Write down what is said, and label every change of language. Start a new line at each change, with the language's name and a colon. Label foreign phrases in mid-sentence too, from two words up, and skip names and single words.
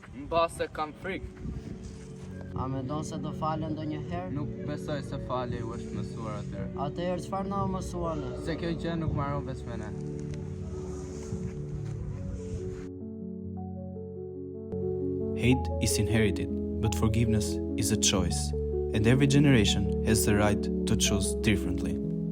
Albanian: Mbase kam frikë. A mendon se do falen ndonjëherë? Nuk besoj se falje u është mësuar atëherë. Atëherë çfarë na mësuan? Se kjo gjë nuk marron veç me ne.
English: Hate is inherited, but forgiveness is a choice, and every generation has the right to choose differently.